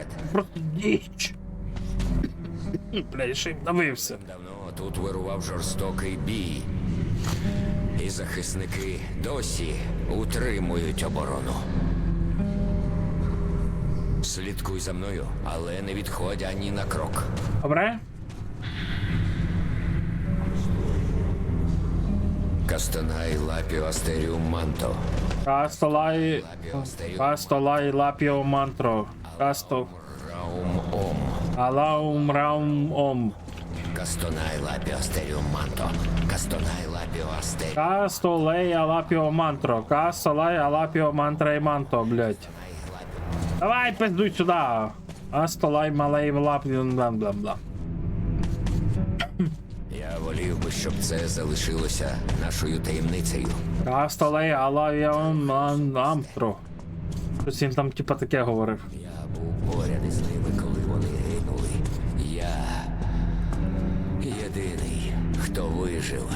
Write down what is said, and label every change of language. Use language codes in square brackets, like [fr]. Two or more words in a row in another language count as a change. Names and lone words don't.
[uk] Просто діч. Блядь, ще й давився. Давно тут вирував жорстокий бій. І захисники досі утримують оборону. Слідкуй за мною, але не відходь ані на крок. Добре? Кастанай Лапіо Астеріум Манто. Кастолай Лапіо Мантро. Касто. Раум Ом. Алаум Раум Ом. Кастонай Лапіо Астеріум Манто. Кастонай Лапіо Астеріум. Кастолей Алапіо Мантро. Кастолай Алапіо Мантра і Манто, блядь. Давай, [ru] пиздуй сюда. Астолай Малей Лапіо бла-бла-бла. [uk] Я волів би, щоб це залишилося нашою таємницею. Кастолей Алапіо Мантро. Щось він там типа таке говорив. Я був поряд із ними, коли вони гинули. Я єдиний, хто вижив.